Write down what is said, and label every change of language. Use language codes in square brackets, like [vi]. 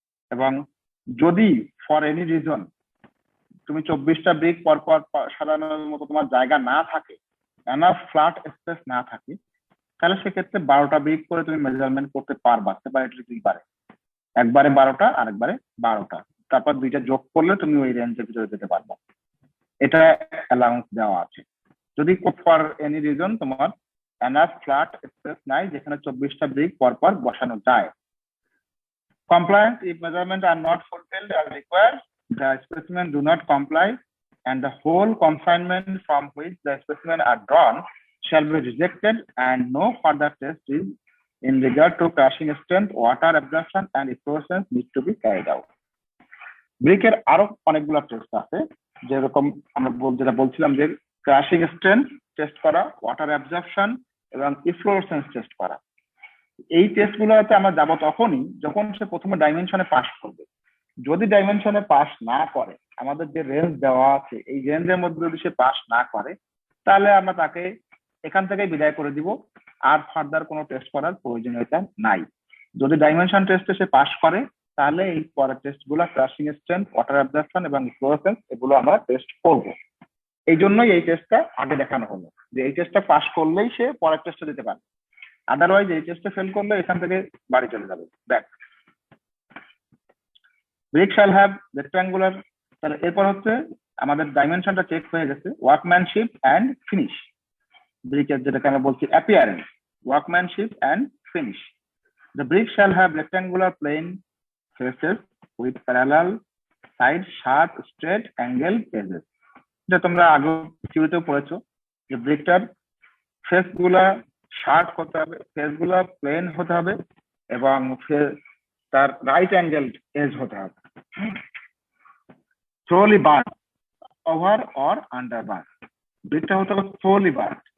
[bn] এবং যদি [en] for any reason [bn] তুমি 24টা ব্রিক পরপর সাজানোর মতো তোমার জায়গা না থাকে, এনাফ ফ্ল্যাট স্পেস না থাকে, তাহলে সেক্ষেত্রে 12টা ব্রিক করে তুমি মেজারমেন্ট করতে পারবা, সেপারেটলি পারে। একবারে 12টা আর একবারে 12টা, তারপর দুইটা যোগ করলে তুমি ওই রেঞ্জের ভিতরে যেতে পারবা। এটা অ্যালাউন্স দেওয়া আছে। যদি [en] for any reason [bn] তোমার এনাফ ফ্ল্যাট স্পেস নাই যেখানে 24টা ব্রিক পরপর বসানো যায়। [en] Compliance if measurements are not fulfilled as required, the specimen do not comply, and the whole consignment from which the specimen are drawn shall be rejected, and no further test is in regard to crushing strength, water absorption, and efflorescence need to be carried out. [bn] ব্রিকের আরো অনেকগুলো test আছে, যেরকম আমরা যেটা বলছিলাম যে crushing strength test করা, water absorption এবং ইফ্লোরেসেন্স টেস্ট করা। এই টেস্টগুলোতে আমরা যাব তখনই যখন সে প্রথমে ডাইমেনশনে পাস করবে। যদি ডাইমেনশনে পাস না করে, আমাদের যে রেঞ্জ দেওয়া আছে এই রেঞ্জের মধ্যে যদি সে পাস না করে, তাহলে আমরা তাকে এখান থেকেই বিদায় করে দিব, আর ফার্দার কোনো টেস্ট করার প্রয়োজনীয়তা নাই। যদি ডাইমেনশন টেস্টে সে পাস করে, তাহলে এই পরের টেস্টগুলো ক্রাশিং স্ট্রেংথ, ওয়াটার অ্যাবজর্পশন এবং ফ্লোরেসেন্স এগুলো আমরা টেস্ট করব। এই জন্যই এই টেস্টটা আগে দেখানো হলো, যে এই টেস্টটা পাস করলেই সে পরের টেস্টে দিতে পারে, আদারওয়াইজ এই টেস্টে ফেল করলে এখান থেকে বাড়ি চলে যাবে back. [en] brick shall have rectangular, [bn] তাহলে এরপর হচ্ছে আমাদের ডাইমেনশনটা চেক হয়ে গেছে, ওয়ার্কম্যানশিপ অ্যান্ড ফিনিশ। ব্রিকের যেটাকে আমরা বলছি appearance, workmanship and finish. [en] The brick shall have rectangular plane faces with parallel sides, sharp, straight, angled edges. [bn] এটা তোমরা আগে থিওরিতেও পড়েছো যে ব্রিকটার ফেস গুলা শার্প হতে হবে, ফেস গুলা প্লেন হতে হবে এবং তার রাইট অ্যাঙ্গেলড এজ হতে হবে। [en] Thoroughly bar, over or under bar. [bn] ব্রিকটা হতে হবে থ্রোলি বার।